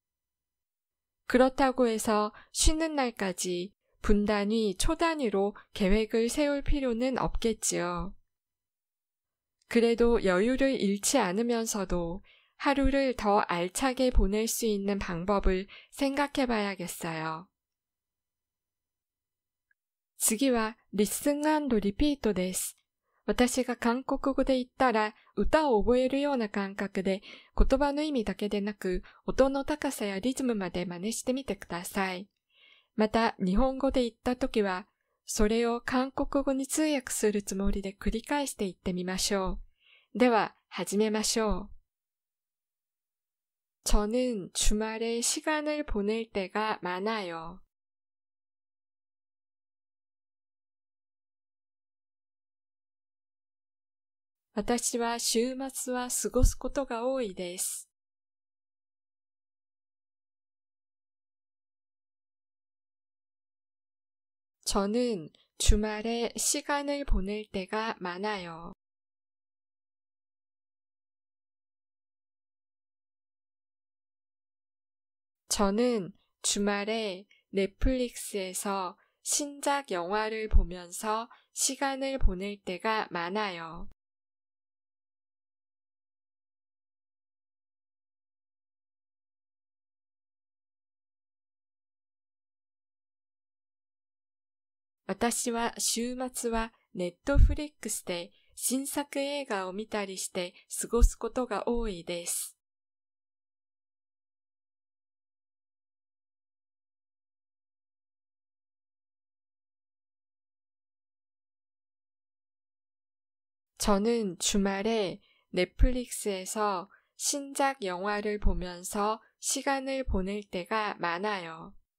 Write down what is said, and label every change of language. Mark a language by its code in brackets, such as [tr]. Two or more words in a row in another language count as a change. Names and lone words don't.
[ko] 그렇다고 해서 쉬는 날까지 분단위, 초단위로 계획을 세울 필요는 없겠지요. 그래도 여유를 잃지 않으면서도 하루를 더 알차게 보낼 수 있는 방법을 생각해 봐야겠어요. [ja] 次は [en] listen & repeat [ja] です。私が韓国語で言ったら歌を覚えるような感覚で言葉の意味だけでなく音の高さやリズムまで真似してみてください。また日本語で言ったときはそれを韓国語に通訳するつもりで繰り返して言ってみましょう。では始めましょう。 [ko] 저는 주말에 시간을 보낼 때가 많아요. [ja] 私は週末は過ごすことが多いです。 [ko] 저는 주말에 시간을 보낼 때가 많아요. 저는 주말에 넷플릭스에서 신작 영화를 보면서 시간을 보낼 때가 많아요. [ja] 私は週末はネットフリックスで新作映画を見たりして過ごすことが多いです。 [ko] 저는 주말에 넷플릭스에서 신작 영화를 보면서 시간을 보낼 때가 많아요.